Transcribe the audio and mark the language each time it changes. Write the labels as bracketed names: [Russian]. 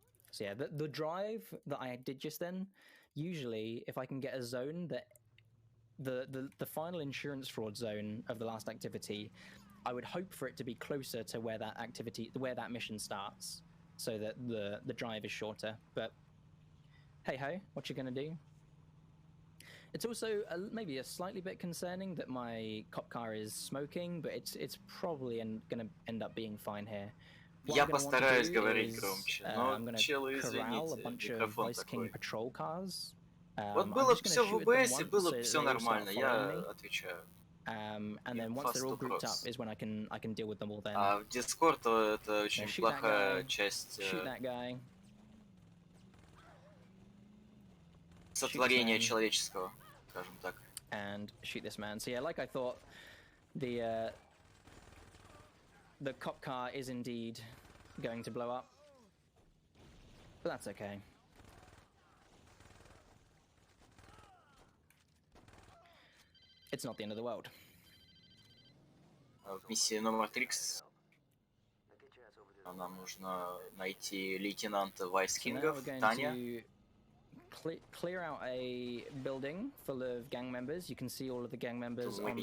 [English] So yeah, the drive that I did just then, usually if I can get a zone that the final insurance fraud zone of the last activity, I would hope for it to be closer to where that mission starts, so that the drive is shorter. But hey ho, what you gonna do? It's also maybe a slightly bit concerning that my cop car is smoking, but it's probably gonna end up being fine here. [Russian] Я постараюсь говорить громче, но [English] I'm gonna corral a bunch of Vice King patrol cars. [Russian] Вот было бы все в ОБС, было бы все нормально, я отвечаю. [English] And then once they're all grouped up is when I can deal with them all then. [Russian] А в Discord это очень плохая часть. [English] Shoot that guy. [Russian] Сотворение человеческого, скажем так. [English] And shoot this man. So yeah, like I thought, the cop car is indeed going to blow up, but that's okay. It's not the end of the world. [Russian] В миссии номер 3 нам нужно найти лейтенанта Вайскингов, Таня. [English] Clear out a building full of gang members. You can see all of the gang members on the